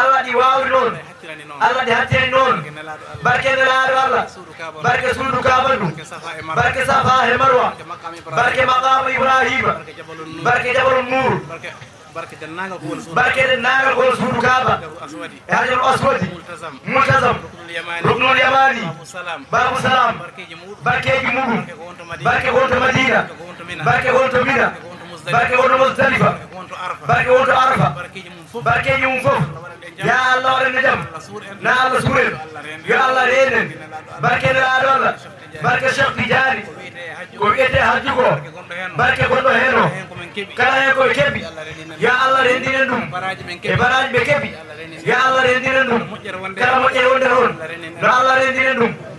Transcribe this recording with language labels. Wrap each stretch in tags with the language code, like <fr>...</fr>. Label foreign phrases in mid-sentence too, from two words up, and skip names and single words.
<ff>allah ɗi wawi noon hattirani noon allah ɗi hattiri noon nelaɗo allah barke nelaɗo allah suudu kaba barke suudu kabandu barke safa e marwa barke safa he marwa barke maqam ibrahim barke maqamu ibrahima barke jabalun nur barke jabalun nur barke dennagal ko woni suudu barke dennagal ko suudu kaba aswadi e hajarul aswadi multazam multazam ruknul yamani ruknul yamani babu salam babu salam barkeji muɗum barkeji muɗum barke ko wonto madina barke wonto madina barke ko wonto mina barke wonto mina barke ko wonto muzdalifa barke wonto musdalifa barke ko wonto arafa barke wonto arafa barkeji mum fof barkeji mum fof ya allah waɗane jaam na allah suuren yo allah renen barke nelaɗo allah barke cheikh tidiani ko wiyete hajju ko barke gonɗo hen o kala hen koɓe keɓi yo allah rendinen ɗum e baraji ɓe keɓi yo allah rendinen ɗum kala moƴƴere wonde toon no allah rendinen ɗum</ff>